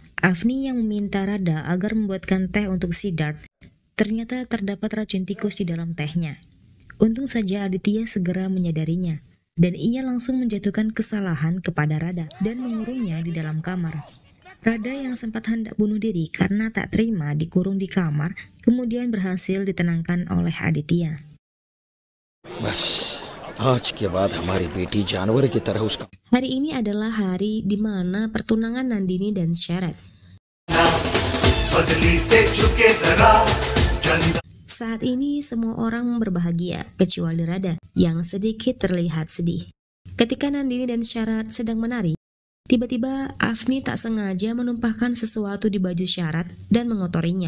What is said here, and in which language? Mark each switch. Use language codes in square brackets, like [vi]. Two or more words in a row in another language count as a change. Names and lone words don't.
[id] Avni yang meminta Radha agar membuatkan teh untuk Siddharth, ternyata terdapat racun tikus di dalam tehnya. Untung saja Aditya segera menyadarinya, dan ia langsung menjatuhkan kesalahan kepada Radha dan mengurungnya di dalam kamar. Radha yang sempat hendak bunuh diri karena tak terima dikurung di kamar, kemudian berhasil ditenangkan oleh Aditya. [hi] आज के बाद हमारी बेटी जानवर की तरह उसका [id] Hari ini adalah hari di mana pertunangan Nandini dan Sharat. Saat ini semua orang berbahagia, kecuali Radha yang sedikit terlihat sedih. Ketika Nandini dan Sharat sedang menari, tiba-tiba Avni tak sengaja menumpahkan sesuatu di baju Sharat dan mengotorinya.